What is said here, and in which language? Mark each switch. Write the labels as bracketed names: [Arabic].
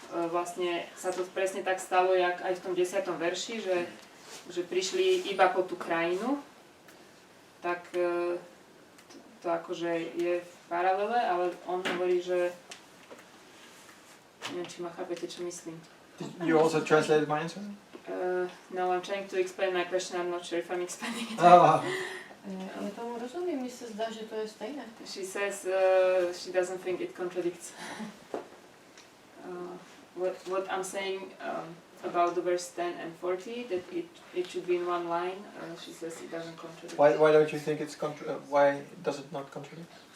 [Slovak] Vlastne sa to presne tak stalo, jak aj v tom 10. verši, že prišli iba po tú krajinu, tak to akože je v paralele, ale on hovorí, že neviem, či ma chápete, čo myslím. [English] You also translated my answer? No, I'm trying to explain my question, I'm not sure if I'm explaining it. [Czech] Já tomu rozumím, mně se zdá, že to je stejné. [English] She says she doesn't think it contradicts. What I'm saying about the verse 10 and 40, that it should be in one line, she says it doesn't contradict. Why don't you think it's why does it not contradict?